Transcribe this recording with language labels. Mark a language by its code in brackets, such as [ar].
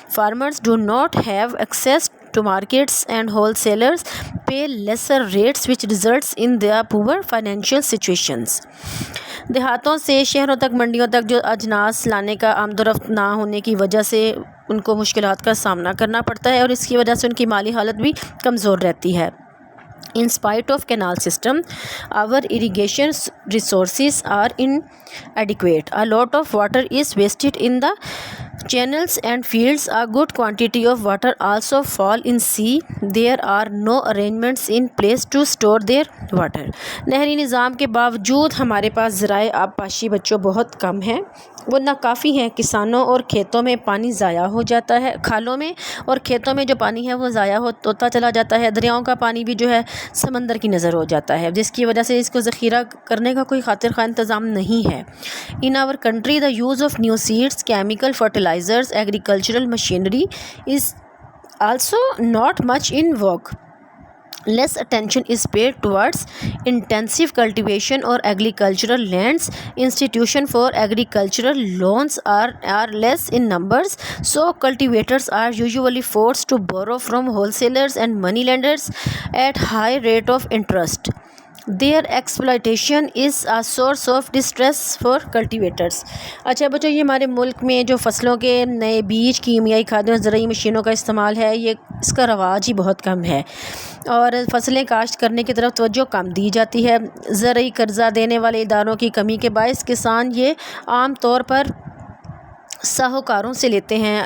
[en] Farmers do not have access to markets and wholesalers pay lesser rates which results in their poor financial situations. [ur] دیہاتوں سے شہروں تک، منڈیوں تک جو اجناس لانے کا آمد و رفت نہ ہونے کی وجہ سے ان کو مشکلات کا سامنا کرنا پڑتا ہے اور اس کی وجہ سے ان کی مالی حالت بھی کمزور رہتی ہے. [en] In spite of canal system, our irrigation resources are inadequate. A lot of water is wasted in the channels and fields. A good quantity of water also fall in sea. There are no arrangements in place to store their water. [ur] نہری نظام کے باوجود ہمارے پاس ذرائع آبپاشی بچوں بہت کم ہیں، وہ ناکافی ہیں. کسانوں اور کھیتوں میں پانی ضائع ہو جاتا ہے، کھالوں میں اور کھیتوں میں جو پانی ہے وہ ضائع ہوتا چلا جاتا ہے. دریاؤں کا پانی بھی جو ہے سمندر کی نظر ہو جاتا ہے، جس کی وجہ سے اس کو ذخیرہ کرنے کا کوئی خاطر خواہ انتظام نہیں ہے. [en] In our country, the use of new seeds, chemical fertilizers, agricultural machinery is also not much in vogue. Less attention is paid towards intensive cultivation or agricultural lands. Institutions for agricultural loans are less in numbers, so cultivators are usually forced to borrow from wholesalers and moneylenders at high rate of interest. Their exploitation is a source of distress for cultivators. [ur] اچھا بچوں، یہ ہمارے ملک میں جو فصلوں کے نئے بیج، کیمیائی کھادوں اور زرعی مشینوں کا استعمال ہے، اس کا رواج ہی بہت کم ہے اور فصلیں کاشت کرنے کی طرف توجہ کم دی جاتی ہے. زرعی قرضہ دینے والے اداروں کی کمی کے باعث کسان یہ عام طور پر ساہوکاروں سے لیتے ہیں.